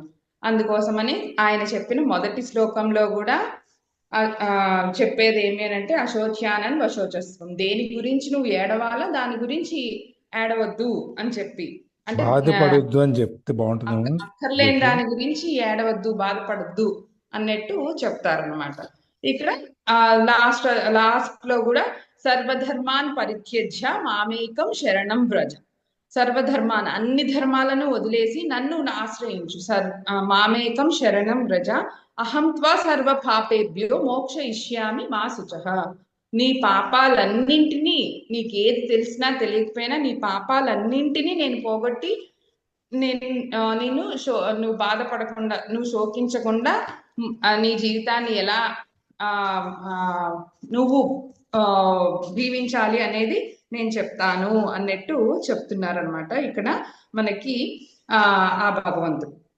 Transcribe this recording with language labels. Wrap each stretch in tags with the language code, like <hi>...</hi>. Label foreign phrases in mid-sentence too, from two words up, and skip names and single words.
<te>అందుకోసమని ఆయన చెప్పిన మొదటి శ్లోకంలో కూడా చెప్పేది ఏమి అంటే</te> <sa>అశోచ్యానన్ వశోచస్వం.</sa> <te>దేని గురించి నువ్వు ఏడవాలా దాని గురించి ఏడవద్దు అని చెప్పి, అంటే బాధపడొద్దు అని చెప్తే బాగుంటుంది. అక్కర్లేని దాని గురించి ఏడవద్దు, బాధపడద్దు అన్నట్టు చెప్తారనమాట. ఇక్కడ లాస్ట్ లో కూడా</te> <sa>సర్వధర్మాన్ పరిత్యజ్య మామేకం శరణం వ్రజ.</sa> <te>సర్వధర్మాన్ అన్ని ధర్మాలను వదిలేసి నన్ను ఆశ్రయించు.</te> <sa>మామేకం శరణం వ్రజ అహం త్వా సర్వ పాపేభ్యో మోక్షయిష్యామి మా శుచః.</sa> <te>నీ పాపాలన్నింటినీ, నీకేది తెలిసినా తెలియకపోయినా నీ పాపాలన్నింటినీ నేను పోగొట్టి నువ్వు బాధపడకుండా, నువ్వు శోకించకుండా నీ జీవితాన్ని ఎలా నువ్వు జీవించాలి అనేది నేను చెప్తాను అన్నట్టు చెప్తున్నారనమాట ఇక్కడ మనకి ఆ భగవంతుడు.</te>